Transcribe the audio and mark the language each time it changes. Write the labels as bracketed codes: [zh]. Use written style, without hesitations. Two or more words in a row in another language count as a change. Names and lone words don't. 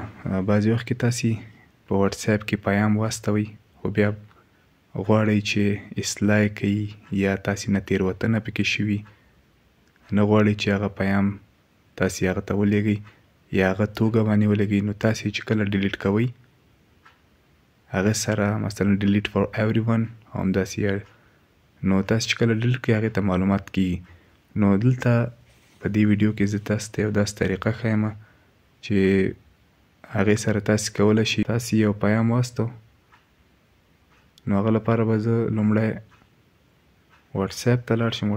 [ps] بعضې وخت کې تاسې په واتساپ کې پیام واستوئ خو بیا غواړئ چې اصلاح یې کړئ یا تاسې نه تېروتنه پکې شوي، نه غواړئ چې هغه پیام تاسې هغه ته ولېږئ یا هغه توګه باندې ولېږئ، نو تاسې چې کله ډیلیټ کوئ هغه سره مثلا [en] delete for everyone [ps] همداسې، نو تاسې چې کله ډیلیټ کړئ هغې ته معلومات کېږي. نو دلته په دې ویډیو کې زه تاسو ته یو داسې طریقه ښیم چې هغې سره تاسې کولی شئ تاسې یو پیام واستو، نو هغه لپاره به زه لومړی واتساپ ته لاړ شم.